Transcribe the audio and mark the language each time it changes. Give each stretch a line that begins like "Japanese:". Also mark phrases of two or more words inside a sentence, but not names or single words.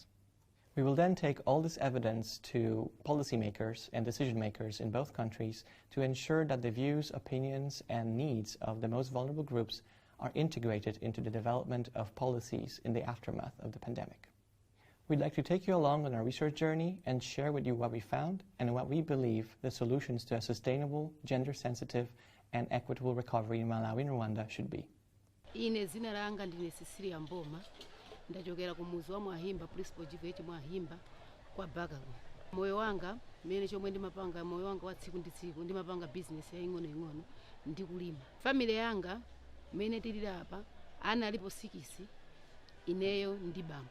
English: We will then take all this evidence to policymakers and decision makers in both countries to ensure that the views, opinions, and needs of the most vulnerable groups are integrated into the development of policies in the aftermath of the pandemic. We'd like to take you along on our research journey and share with you what we found and what we believe the solutions to a sustainable, gender-sensitive, and equitable recovery in Malawi and Rwanda should be.
Nyanja: Ine zina langa ndine Cecilia Mboma, ndachokera ku muzi wa Mwahimba, Principal GVH Mwahimba kwa Bagago. Moyo wanga mene chomwe ndimapanga, moyo wanga wa tsiku ndi tsiku ndimapanga business ya ing'ono ndi kulima. Family yanga mene tili apa ana alipo 6, ineyo ndi bambo.